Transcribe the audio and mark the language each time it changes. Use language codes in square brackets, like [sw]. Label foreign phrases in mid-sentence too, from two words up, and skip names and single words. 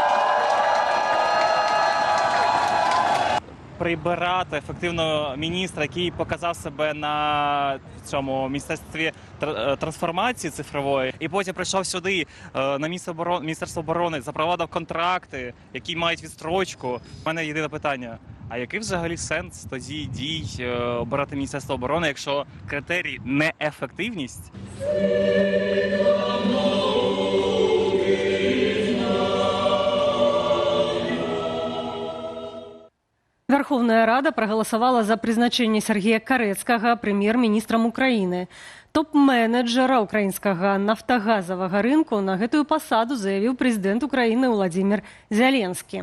[uk] Прибирати ефективного міністра, який показав себе на цьому міністерстві трансформації цифрової, і потім прийшов сюди на Міністерство оборони, запровадив контракти, які мають відстрочку. У мене єдине питання: а який взагалі сенс тоді дій обирати Міністерство оборони, якщо критерій неефективність? [be] Верховная Рада прагаласавала за прызначэнне Сергея Карэцкага прэм'ер-міністрам Украіны. Топ-менеджера украінскага нафтагазавага рынку на гэтую пасаду заявіў прэзідэнт Украіны Владзімір Зяленскі.